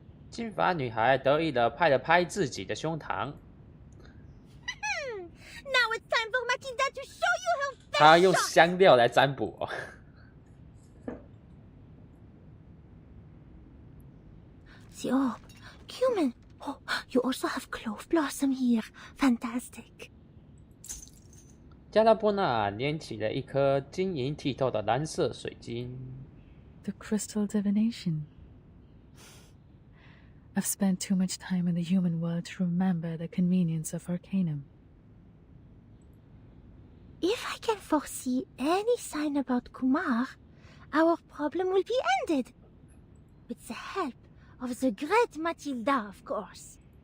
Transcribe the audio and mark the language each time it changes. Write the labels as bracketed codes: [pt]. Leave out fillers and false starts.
[zh] 金发女孩得意的拍了拍自己的胸膛。 [en] Now it's time for Matilda to show you her best [zh] 她用 [en] shot! [zh] 香料来占卜哦。 [en] The orb. Cumin. Oh, you also have clove blossom here. Fantastic. [zh] 加拉波纳拈起了一颗晶莹剔透的蓝色水晶。 [en] The crystal divination. I've spent too much time in the human world to remember the convenience of Arcanum. If I can foresee any sign about Kumar, our problem will be ended. With the help of the great Matilda, of course.